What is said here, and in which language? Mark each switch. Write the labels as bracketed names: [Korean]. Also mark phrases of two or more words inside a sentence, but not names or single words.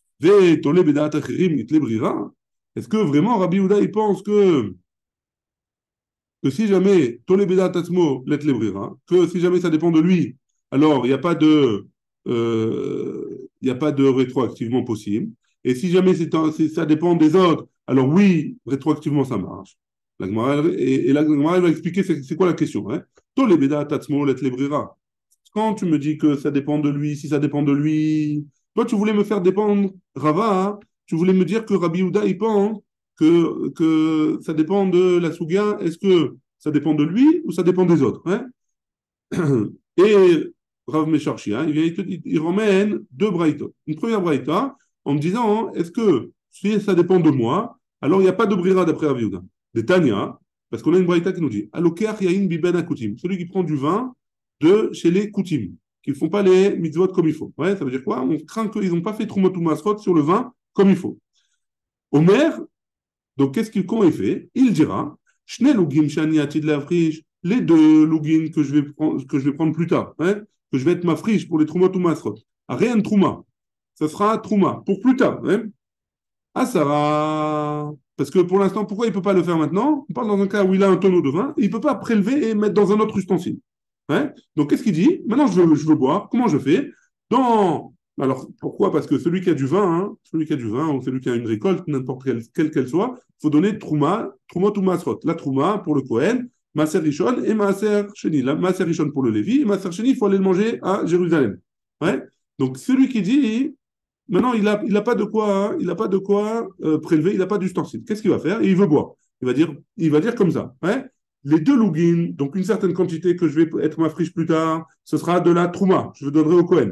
[French] Est-ce que vraiment Rabbi Yehuda il pense que si jamais [Hebrew] Tolé Beda Tatsmo let lebrira, [French] que si jamais ça dépend de lui, alors il n'y a pas de rétroactivement possible. Et si jamais ça dépend des autres, alors oui, rétroactivement ça marche. La Gemara va expliquer c'est quoi la question. Hein? [Hebrew] Tolé Beda Tatsmo let lebrira. [French] Quand tu me dis que ça dépend de lui, si ça dépend de lui, toi, tu voulais me faire dépendre, Rava, hein, tu voulais me dire que Rabbi Yehuda, il pense que ça dépend de la Souga. Est-ce que ça dépend de lui ou ça dépend des autres, hein? Et Rav Mesharchi, hein, il ramène deux braïtas. Une première braïta en me disant, est-ce que si ça dépend de moi, alors il n'y a pas de brira d'après Rabbi Yehuda. Des Tanya, parce qu'on a une braïta qui nous dit, [Hebrew] Alokeach yain biben akutim, [French] celui qui prend du vin de chez les Koutim, qui ne font pas les mitzvot comme il faut. Ouais, ça veut dire quoi? On craint qu'ils n'ont pas fait Trumot ou Masrot sur le vin comme il faut. Omer, donc comment il fait? Il dira, [Hebrew] Shne lugim shani atid lafrish, [French] les deux lugim que je vais prendre plus tard, hein, que je vais être ma friche pour les Trumot ou Masrot. Rien de Trouma. Ça sera Trouma pour plus tard. Hein. Ah, ça va. Parce que pour l'instant, pourquoi il ne peut pas le faire maintenant? On parle dans un cas où il a un tonneau de vin, il ne peut pas prélever et mettre dans un autre ustensile. Hein. Donc, qu'est-ce qu'il dit? Maintenant, je veux boire. Comment je fais? Alors, pourquoi? Parce que celui qui a du vin, hein, celui qui a du vin ou celui qui a une récolte, n'importe quelle qu'elle soit, il faut donner Trouma ou Masrot. La Trouma pour le Kohen, [Hebrew] Maaser Rishon [French] et [Hebrew] Maaser Sheni. [French] La [Hebrew] Maaser Rishon [French] pour le Lévi et [Hebrew] Maaser Sheni, [French] il faut aller le manger à Jérusalem. Ouais. Donc, celui qui dit, maintenant, il a pas de quoi, prélever, il n'a pas d'ustensile. Qu'est-ce qu'il va faire? Et il veut boire. Il va dire comme ça. Ouais. Les deux lougins, donc une certaine quantité que je vais être ma friche plus tard, ce sera de la trouma, je le donnerai au Kohen.